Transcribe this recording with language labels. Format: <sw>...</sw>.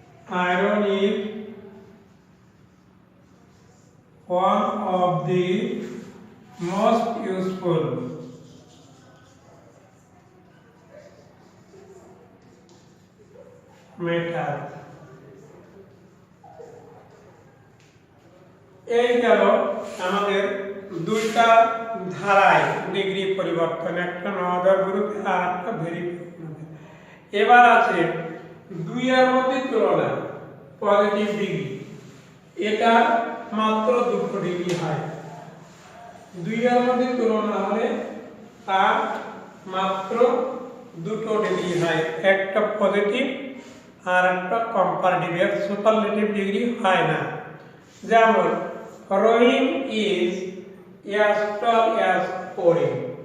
<en>iron is one of the most useful metal.</en> <bn>এই গেল আমাদের দুইটা ধারায় ডিগ্রি পরিবর্তন, একটা নওয়াদার গ্রুপে আর একটা ভেরি গ্রুপে। এবার আছে দুইয়ের মধ্যে তুলনা পজিটিভ ডিগ্রি, এটা মাত্র 2 ডিগ্রি হয়। দুইয়ের মধ্যে তুলনা হলে তার মাত্র 2 ডিগ্রি হয়, একটা পজিটিভ আর একটা কম্পারেটিভ, এর সুপারলেটিভ ডিগ্রি হয় না।</bn> <en>যেমন Rahim is as tall as Karim।</en>